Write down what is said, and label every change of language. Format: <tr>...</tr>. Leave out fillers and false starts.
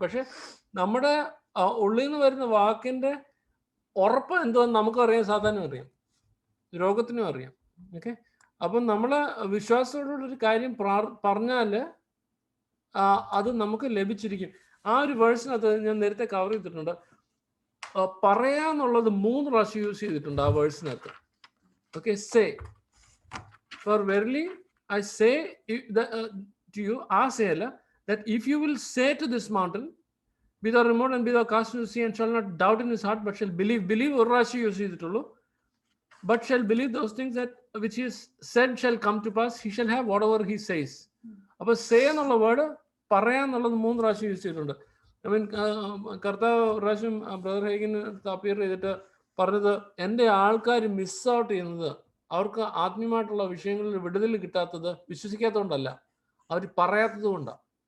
<ml>പക്ഷെ നമ്മുടെ ഉള്ളിൽ നിന്ന് വരുന്ന വാക്കിന്റെ ഉറപ്പ് എന്തുവെന്ന് നമുക്കറിയാം, സാധാരണ അറിയാം, രോഗത്തിനും അറിയാം. ഓക്കെ, അപ്പം നമ്മളെ വിശ്വാസത്തോടുള്ളൊരു കാര്യം പറഞ്ഞാൽ അത് നമുക്ക് ലഭിച്ചിരിക്കും. ആ ഒരു വേഴ്സിനകത്ത് ഞാൻ നേരത്തെ കവർ ചെയ്തിട്ടുണ്ട്. പറയാന്നുള്ളത് 3 പ്രാവശ്യം യൂസ് ചെയ്തിട്ടുണ്ട് ആ വേഴ്സിനകത്ത്.</ml> <en>Okay, say for verily I say to you, that if you will say to this mountain, be thou removed and be thou cast into the sea, and shall not doubt in his heart, but shall believe.</en> <ml>Believe ഒരു പ്രാവശ്യം use ചെയ്തിട്ടുള്ളൂ.</ml> <en>But shall believe those things that which is said shall come to pass, he shall have whatever he says.</en> <ml>അപ്പൊ say എന്നുള്ള word പറയാന്നുള്ളത് 3 പ്രാവശ്യം use ചെയ്തിട്ടുണ്ട്. I mean കർത്താവ് പ്രാവശ്യം brother ഹേഗിന് appear ചെയ്തിട്ട് പറഞ്ഞത്, എൻ്റെ ആൾക്കാർ മിസ് ഔട്ട് ചെയ്യുന്നത് അവർക്ക് ആത്മീയമായിട്ടുള്ള വിഷയങ്ങളിൽ വിടുതൽ കിട്ടാത്തത് വിശ്വസിക്കാത്തതുകൊണ്ടല്ല, അവർ പറയാത്തത് കൊണ്ടാണ്.</ml>